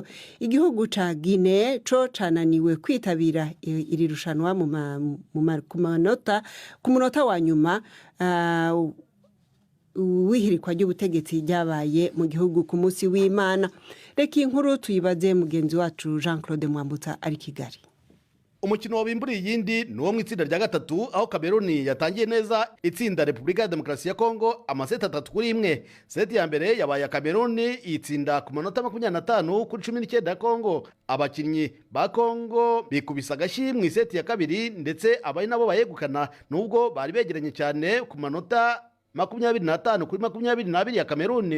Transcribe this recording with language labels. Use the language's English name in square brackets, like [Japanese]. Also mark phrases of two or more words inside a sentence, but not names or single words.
[Rundi] Igihugu ca Guinea co cananiwe kwitabira iri rushanwa ku munota wa nyuma wihirikwa ry'ubutegetsi ryabaye mu gihugu ku munsi w'Imana. [Kinyarwanda] Reka inkuru tuyibaze mugenzi wacu Jean-Claude Mwambutsa ari Kigali. Umukino wabimburiye iyindi ni uwo mu itsinda rya gatatu, aho Cameroon yatangiye neza itsinda Repubulika ya Demokarasi ya Kongo amaseti 3-1. Seti ya mbere yabaye Cameroon itsinda ku manota 25 kuri 19 ya Kongo. Abakinnyi ba Kongo bikubisa agashyi mu iseti ya kabiri, ndetse abari nabo bayegukana nubwo bari begeranye cyane ku manota 25 kuri 22 ya Cameroon.